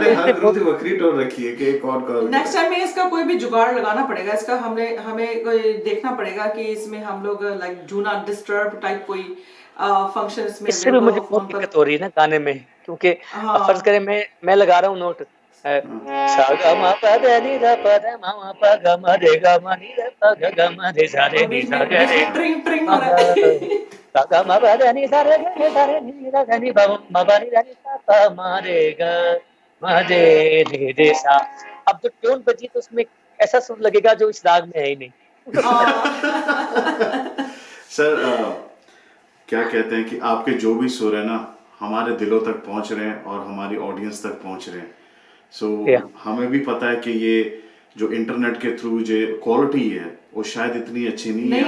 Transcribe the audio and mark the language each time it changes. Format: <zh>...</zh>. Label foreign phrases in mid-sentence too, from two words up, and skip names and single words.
<hi>इन्होंने हर ग्रुप की बकरी टोर रखी है कि कौन कौन</hi> <en>next time</en> <hi>में इसका कोई भी जुगाड़ लगाना पड़ेगा। इसका हमें हमें कोई देखना पड़ेगा कि इसमें हम लोग</hi> <en>like do not disturb type</en> <hi>कोई फंक्शन इसमें इससे भी अवेलेबल मुझे हो बहुत फोन पर। दिक्कत हो रही है ना गाने में, क्योंकि अब फर्ज हाँ करें मैं लगा रहा हूँ नोट सा ग म प ध नि ध प ध म म प ग म रे ग म नि ध प ग ग म रे सा रे और नि सा ग बीच रे में ट्रिंग ट्रिंग म हो ग रहा है। सा ग म प ध नि सा रे ग रे सा रे नि ध ध नि प म प नि ध नि सा प म रे ग म रे रे सा। अब जो ट्यून बजी तो उसमें ऐसा सुर लगेगा जो इस राग में है ही नहीं। सर क्या कहते हैं कि आपके जो भी सुर है ना हमारे दिलों तक पहुंच रहे हैं और हमारी ऑडियंस तक पहुंच रहे हैं। सो या हमें भी पता है कि ये जो इंटरनेट के थ्रू जो क्वालिटी है वो शायद इतनी अच्छी नहीं है।</hi>